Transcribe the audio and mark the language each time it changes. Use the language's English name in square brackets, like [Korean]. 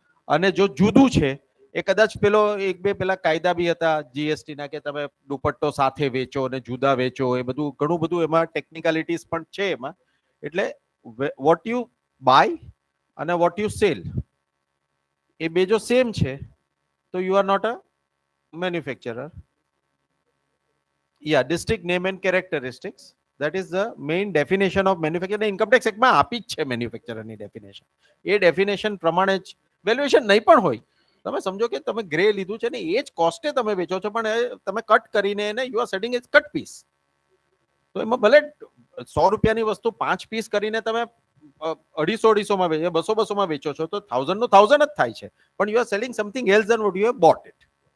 [Gujarati] અને જો જુદું છે એ કદાચ પેલો એક બે પેલા કાયદા બી હતા જીએસટી ના કે તમે દુપટ્ટો સાથે વેચો અને જુદા વેચો, એ બધું ઘણું બધું એમાં ટેકનિકાલિટીઝ પણ છે એમાં. [English] એટલે what you buy અને what you sell [Gujarati] એ બે જો સેમ છે તો [English] You are not a manufacturer. Yeah, distinct name and characteristics. That is the main definition of manufacturer. [Gujarati] Income tax એક્ટમાં આપી જ છે મેન્યુફેક્ચરરની ડેફિનેશન. એ ડેફિનેશન પ્રમાણે જ વેલ્યુએશન નહીં પણ હોય. તમે સમજો કે તમે ગ્રે લીધું છે ને એ જ કોસ્ટે તમે વેચો છો, પણ તમે કટ કરીને એને [English] You are setting as cut piece. [Gujarati] તો એમાં ભલે 100 રૂપિયાની વસ્તુ 5 પીસ કરીને તમે 250-250 માં 200 માં વેચો છો તો 1000 નું 1000 જ થાય છે, પણ [English] You are selling something else then what you have bought it.